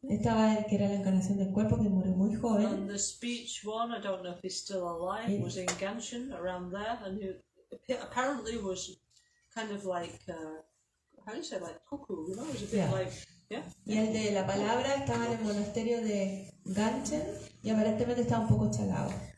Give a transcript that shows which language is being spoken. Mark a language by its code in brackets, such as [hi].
[es] Estaba el que era la encarnación del cuerpo, que murió muy joven. [en] And the speech one, I don't know if he's still alive, was in Gancgehn, around there, and he apparently was kind of like, how do you say, like cuckoo, you know, it was a bit like, yeah? [es] Y el de la palabra estaba en el monasterio de Gancgehn y aparentemente estaba un poco chalado.